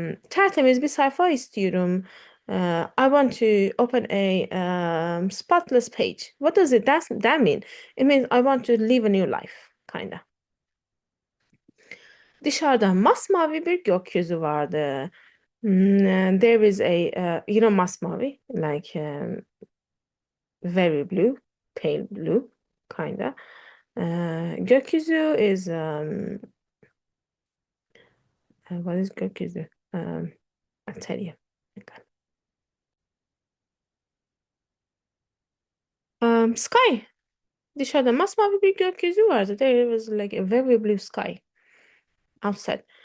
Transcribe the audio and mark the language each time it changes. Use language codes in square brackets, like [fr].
[tr] Tertemiz bir sayfa istiyorum. [en] I want to open a spotless page. What does that mean? It means I want to live a new life, kinda. [tr] Dışarıda masmavi bir gökyüzü vardı. [en] There is a masmavi, like very blue, pale blue, kinda. Gökyüzü is what is gökyüzü? I'll tell you. Sky. [tr] Dışarıda masmavi bir gökyüzü vardı. [en] There was like a very blue sky outside.